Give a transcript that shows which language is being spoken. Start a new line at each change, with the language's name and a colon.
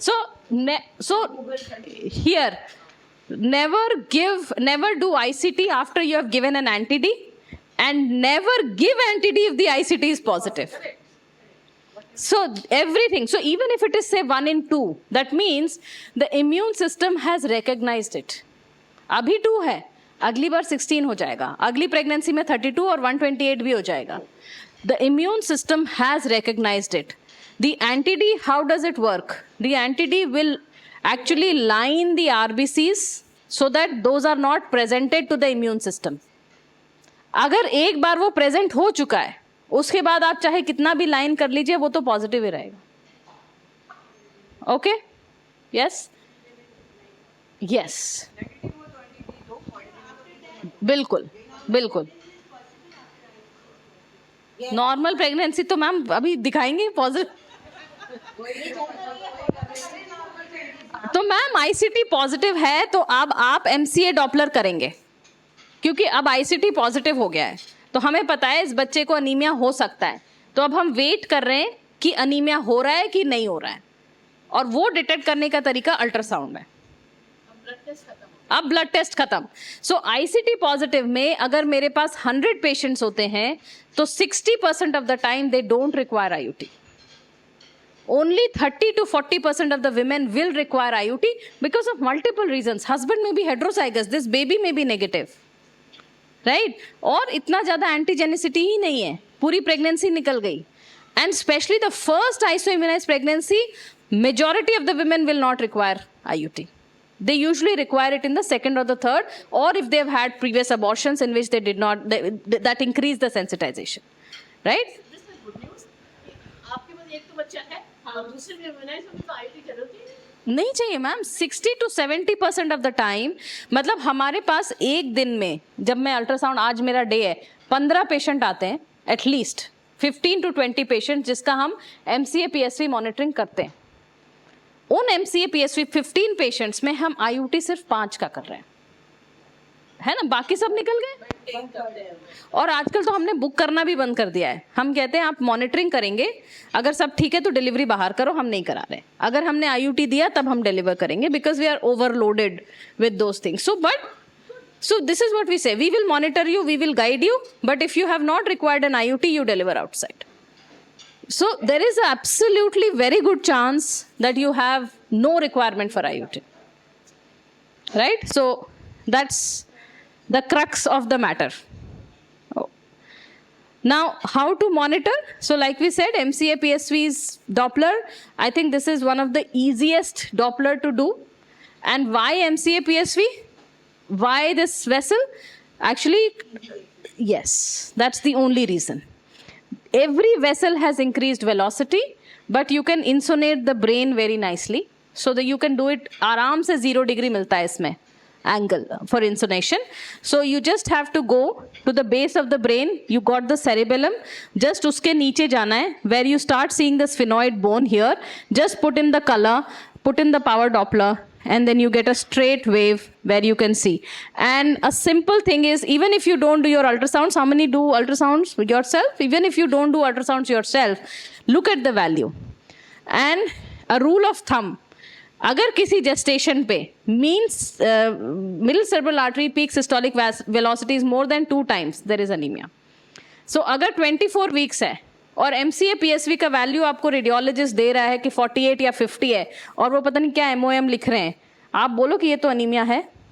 English: So here never do ICT after you have given an anti-D, and never give anti-D if the ICT is positive. So everything, so even if it is say 1 in 2, that means the immune system has recognized it.
Hindi: अभी 2 है, अगली बार 16 हो जाएगा, अगली pregnancy में 32 और 128 भी हो जाएगा.
English: The immune system has recognized it. The anti-D, how does it work? The anti-D will actually line the RBCs so that those are not presented to the immune system.
Hindi: अगर एक बार वो प्रेजेंट हो चुका है, उसके बाद आप चाहे कितना भी लाइन कर लीजिए, वो तो पॉजिटिव ही रहेगा. ओके? यस, यस, बिल्कुल बिल्कुल. नॉर्मल प्रेगनेंसी तो मैम अभी दिखाएंगे पॉजिटिव. तो मैम आईसीटी पॉजिटिव है तो अब आप एमसीए डॉपलर करेंगे, क्योंकि अब आईसीटी पॉजिटिव हो गया है तो हमें पता है इस बच्चे को अनीमिया हो सकता है. तो अब हम वेट कर रहे हैं कि अनीमिया हो रहा है कि नहीं हो रहा है, और वो डिटेक्ट करने का तरीका अल्ट्रासाउंड है. अब ब्लड टेस्ट खत्म. सो आईसीटी पॉजिटिव में अगर मेरे पास 100 पेशेंट्स होते हैं तो 60%
English: Of the time they don't require IUT. Only 30 to 40% of the women will require IUT because of multiple reasons. Husband may be heterozygous, this baby may be negative, right?
Hindi: और इतना ज़्यादा antigenicity ही नहीं है, पूरी pregnancy निकल गई.
English: And especially the first RHISO immunized pregnancy, majority of the women will not require IUT. They usually require it in the second or the third, or if they've had previous abortions in which they did not, that increase the sensitization, right? This is good news.
Hindi: आपके पास एक तो बच्चा है, हाँ, दूसरे में immunise होने तो आईटी जरूरत ही नहीं चाहिए ma'am.
English: 60 to 70% of the time,
Hindi: मतलब हमारे पास एक दिन में, जब मैं अल्ट्रासाउंड, आज मेरा डे है, 15 पेशेंट आते हैं, एटलीस्ट 15 to 20 पेशेंट जिसका हम एमसीए पीएसवी मॉनिटरिंग करते हैं. उन एमसीए पीएसवी 15 पेशेंट्स में हम आईयूटी सिर्फ 5 का कर रहे हैं, है ना, बाकी सब निकल गए. और आजकल तो हमने बुक करना भी बंद कर दिया है. हम कहते हैं आप मॉनिटरिंग करेंगे, अगर सब ठीक है तो डिलीवरी बाहर करो, हम नहीं करा रहे. अगर हमने आईयूटी दिया तब हम डिलीवर करेंगे,
English: Because we are overloaded with those things. So this is what we say, we will monitor you, we will guide you, but if you have not required an IUT, you deliver outside. So there is a absolutely very good chance that you have no requirement for IUT, right? So that's the crux of the matter. Oh. Now, how to monitor? So like we said, MCA PSV's Doppler, I think this is one of the easiest Doppler to do. And why MCA PSV? Why this vessel? Actually, yes, that's the only reason. Every vessel has increased velocity, but you can insonate the brain very nicely, so that you can do it.
Hindi: आराम से 0 degree मिलता है इसमें
English: angle for insonation. So you just have to go to the base of the brain. You got the cerebellum. Just
Hindi: उसके नीचे जाना है,
English: where you start seeing the sphenoid bone here. Just put in the color, put in the power Doppler, and then you get a straight wave where you can see. And a simple thing is, even if you don't do your ultrasounds, how many do ultrasounds yourself? Even if you don't do ultrasounds yourself, look at the value. And a rule of thumb,
Hindi: अगर किसी gestation पे
English: means middle cerebral artery peak systolic velocity is more than 2 times, there is anemia.
Hindi: So अगर 24 weeks है और MCA PSV का value आपको radiologist दे रहा है कि 48 या 50 है, और वो पता नहीं क्या एमओएम लिख रहे हैं, आप बोलो कि ये तो अनीमिया है.